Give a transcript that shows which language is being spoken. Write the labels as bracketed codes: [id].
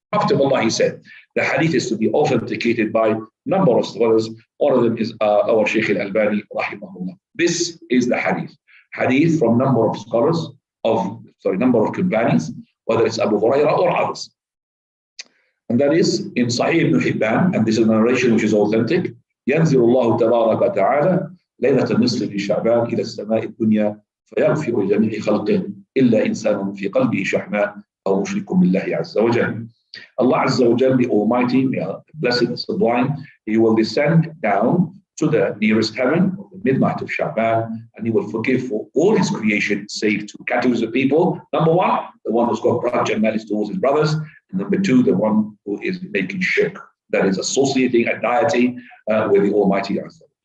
[en] After Allah, he said, the hadith is to be authenticated by a number of scholars. One of them is our Shaykh al-Albani, rahimahullah. This is the hadith. Hadith from number of scholars, number of companions, whether it's Abu Hurairah or others. And that is in Sahih ibn Hibban, and this is a narration which is authentic. [ar] ينزل الله تبارك وتعالى ليلة النصف في شعبان إلى السماء الدنيا فيغفر لجميع خلقه إلا إنسان في قلبه شحناء أو مشرك بالله عز وجل. [en] Allah Azza wa Jalla, the Almighty, blessed, sublime, He will descend down to the nearest heaven, on the midnight of Sha'baan, and He will forgive for all His creation, save two categories of people. Number one, the one who's got grudge and malice towards his brothers. And number two, the one who is making shirk, that is associating a deity with the Almighty Azza.